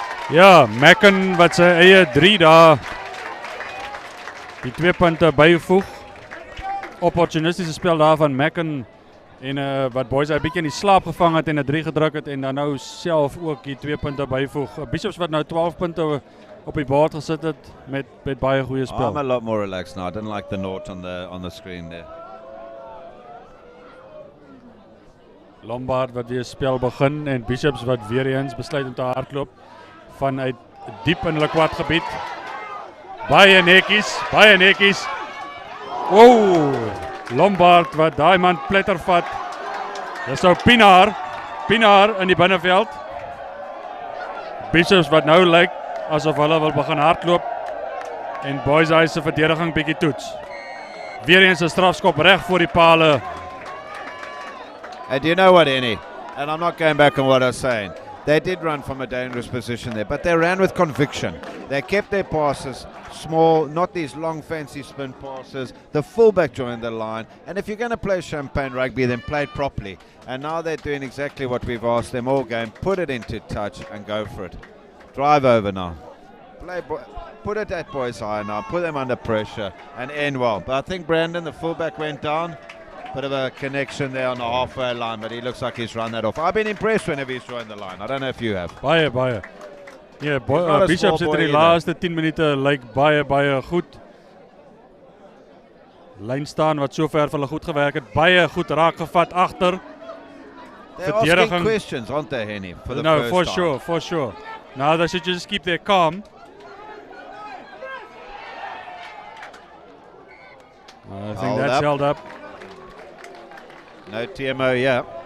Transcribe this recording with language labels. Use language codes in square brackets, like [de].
[af] Ja, Macken wat sy eie 3 daar die 2 punte byvoeg. Opportunistiese spel daar van Macken en wat Boys High 'n bietjie in die slaap gevang het en 'n 3 gedruk het en dan nou self ook die 2 punte byvoeg. Bishops wat nou 12 punte op die bord gesit het met baie goeie spel. [en] I'm a lot more relaxed now. I didn't like the note on the screen there. [af] Lombaard wat weer spel begin en Bishops wat weer eens besluit om te hardloop vanuit diep in hulle kwadgebied. Baie netjies. Wow, Lombaard wat daai man pletter vat. Dis nou Pinaar in die binneveld. Bishops wat nou lyk asof hulle wil begin hardloop en Boys High se verdediging bietjie toets. Weer eens 'n strafskop reg voor die pale. [en] And you know what, Hennie? And I'm not going back on what I was saying. They did run from a dangerous position there, but they ran with conviction. They kept their passes small, not these long fancy spin passes. The fullback joined the line, and if you're going to play champagne rugby, then play it properly. And now they're doing exactly what we've asked them all game. Put it into touch and go for it. Drive over now. Put it at Boys High now. Put them under pressure and end well. But I think Brandon, the fullback, went down. Bit of a connection there on the halfway line, but he looks like he's run that off. I've been impressed whenever he's joined the line. I don't know if you have. [af] Baie. Ja, Bishops het in die laaste 10 minute lyk baie goed. Lyn staan wat sover vir hulle goed gewerk het. Baie goed raak gevat agter. [en] They're asking questions, aren't they, Hennie? For the first time. For sure. Now they should just keep their calm. I think that's held up. No TMO, yeah.